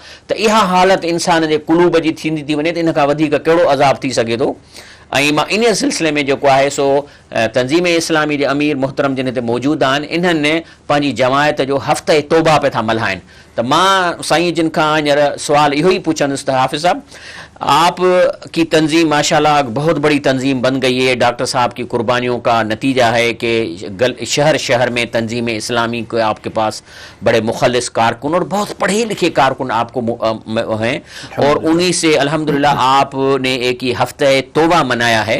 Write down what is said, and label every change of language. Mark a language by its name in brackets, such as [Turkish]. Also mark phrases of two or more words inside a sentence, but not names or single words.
[Sindhi] त इहा हालत इंसान जे क़ुलूब जी थींदी थी वञे त इन खां वधीक कहिड़ो अज़ाब थी सघे थो। ऐं मां इन सिलसिले में जेको आहे सो तंज़ीम इस्लामी जे अमीर मोहतरम जिन हिते मौजूदु आहिनि, इन्हनि पंहिंजी जमायत जो हफ़्ते तौबा पिया था मल्हाइनि। त मां साईं जिन खां हींअर सुवाल इहो ई पुछंदुसि त हाफ़िज़ साहब, [Urdu] آپ کی تنظیم ماشاءاللہ بہت بڑی تنظیم بن گئی ہے، ڈاکٹر صاحب کی قربانیوں کا نتیجہ ہے کہ شہر شہر میں تنظیم اسلامی کو آپ کے پاس بڑے مخلص کارکن اور بہت پڑھے لکھے کارکن آپ کو ہیں، اور انہی سے الحمدللہ آپ نے ایک یہ ہفتہ توبہ منایا ہے.